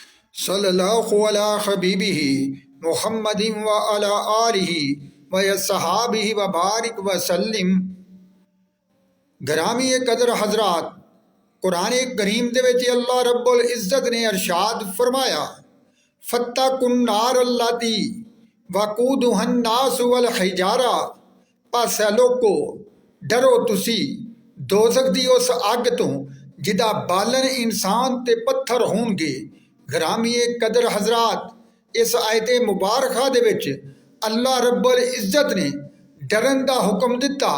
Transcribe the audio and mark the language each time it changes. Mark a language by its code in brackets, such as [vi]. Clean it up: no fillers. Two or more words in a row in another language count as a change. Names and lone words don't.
[ar] صلى الله على حبيبه محمد و على آله و صحابه و بارك و سلم. [pa] گرامی قدر حضرات، قرآن کریم دے وچ اللہ رب العزت نے ارشاد فرمایا, [ar] فاتقوا النار التي وقودها الناس والحجارة. [pa] پس لوکو ڈرو تسی دوزخ دی اس اگ توں جدا بالن انسان تے پتھر ہونگے. گرامی قدر حضرات، اس آیت مبارکہ دے وچ اللہ رب العزت نے ڈرن دا حکم دتا.